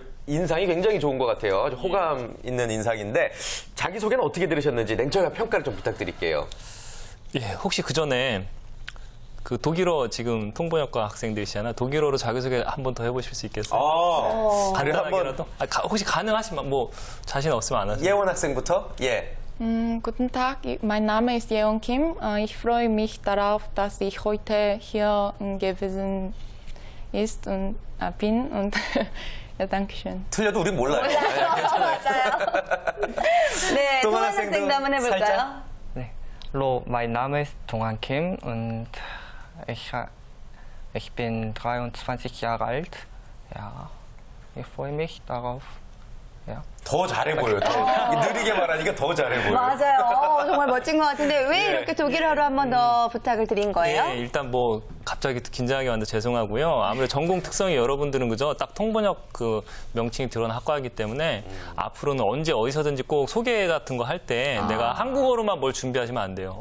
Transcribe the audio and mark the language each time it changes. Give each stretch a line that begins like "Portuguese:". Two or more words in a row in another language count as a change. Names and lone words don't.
Korean: 인상이 굉장히 좋은 것 같아요. 아주 호감 있는 인상인데 자기소개는 어떻게 들으셨는지 냉철한 평가를 좀 부탁드릴게요. 예, 혹시 그 전에 그 독일어 지금 통번역과 학생들이시잖아요. 독일어로 자기소개 한 번 더 해보실 수 있겠어요? 간단하게라도? 혹시 가능하시면 자신 없으면 안 하세요. 예원 학생부터? 예.
German: Guten Tag, mein Name ist Yeon Kim. Ich freue mich darauf, dass ich heute hier gewesen bin und ja, dankeschön.
Korean: 틀려도 우린 몰라요. 네, 괜찮아요. 맞아요. 네, 동환 학생도 한번 해볼까요? 살짝? 네.
German: Hallo, mein Name ist Dongan Kim und ich bin 23 Jahre alt. Ja, ich freue mich darauf. Ja.
Korean: 더 잘해 보여요. 느리게 말하니까 더 잘해 보여요. 맞아요. 정말 멋진 것 같은데 왜 이렇게 독일어로 한 번 더 부탁을 드린 거예요? 예, 일단 갑자기 긴장하게 만들어 죄송하고요. 아무래도 전공 특성이 여러분들은 그죠? 딱 통번역 그 명칭이 들어간 학과이기 때문에 앞으로는 언제 어디서든지 꼭 소개 같은 거 할 때 내가 한국어로만 뭘 준비하시면 안 돼요.